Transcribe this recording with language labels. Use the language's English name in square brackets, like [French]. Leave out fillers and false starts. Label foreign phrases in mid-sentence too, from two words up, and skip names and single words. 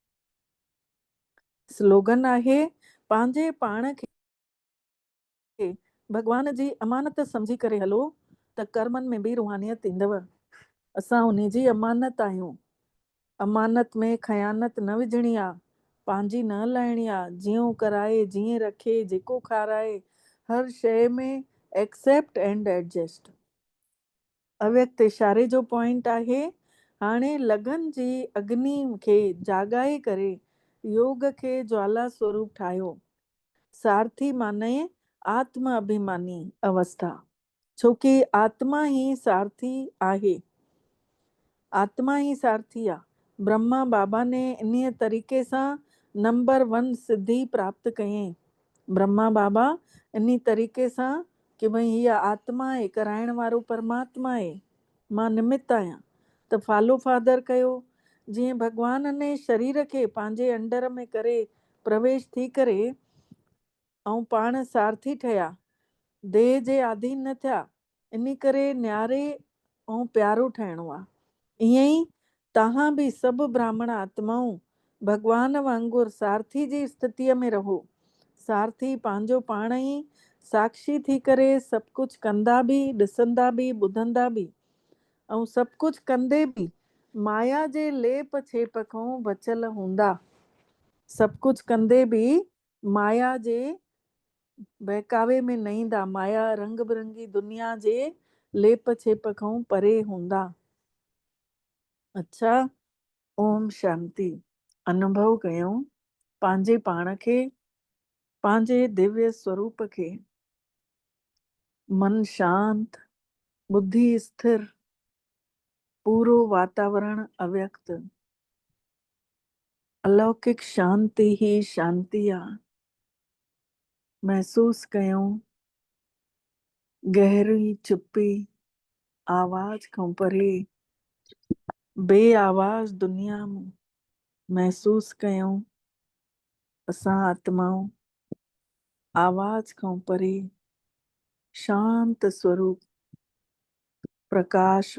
[Sindhi] स्लोगन आहे, पंहिंजे पाण खे भॻवान जी अमानत सम्झी करे हलो त कर्मनि में बि रूहानियत ईंदव। असां उन जी अमानत आहियूं। अमानत में ख़यानत न विझणी आहे, पंहिंजी न लाइणी आहे। जीअं कराए, जीअं रखे, जेको खाराए, हर शइ में [English] accept and adjust. [Sindhi] अव्यक्त इशारे जो पॉइंट आहे, हाणे लगन जी अग्नि खे जाॻाए करे योग खे ज्वाला स्वरूप ठाहियो। सारथी माने आत्म अभिमानी अवस्था, छोकी आत्मा ही सारथी आहे। आत्मा ही सारथी आहे। ब्रह्मा बाबा ने इन तरीक़े सां नंबर 1 सिद्धि प्राप्त कयईं। ब्रह्मा बाबा इन तरीक़े सां कि भई हीअ आत्मा आहे, कराइण वारो परमात्मा आहे, मां निमित्त आहियां, त [English] follow father [Sindhi] कयो। जीअं भॻवान ने शरीर खे पंहिंजे अंडर में करे प्रवेश थी करे ऐं पाण सारथी ठहिया, देह जे आधीन न थिया, इन करे न्यारे ऐं प्यारो ठहिणो आहे। ईअं ई तव्हां बि सभु ब्राह्मण आत्माऊं भॻवान वांगुरु सारथी जी स्थितीअ में रहो। सारथी पंहिंजो पाण ई साक्षी थी करे सभु कुझु कंदा बि, ॾिसंदा बि, ॿुधंदा बि, ऐं सभु कुझु कंदे बि माया जे लेप छेप खां बचियल हूंदा। सभु कुझु कंदे बि माया जे बहकावे में न ईंदा, माया रंग बिरंगी दुनिया जे लेप छेप खां परे हूंदा। अच्छा, ओम शांति। अनुभव कयूं पंहिंजे पाण खे, पंहिंजे दिव्य स्वरूप खे। मन शांत, बुद्धि स्थिर, पूरो वातावरण अव्यक्त। अलौकिक शांति ही शांति आहे। महसूस कयूं गहरी चुप्पी, आवाज खां परे, बेआवाज दुनिया में महसूस कयूं असां आत्माऊं आवाज खां परे शांत स्वरूप, प्रकाशवान।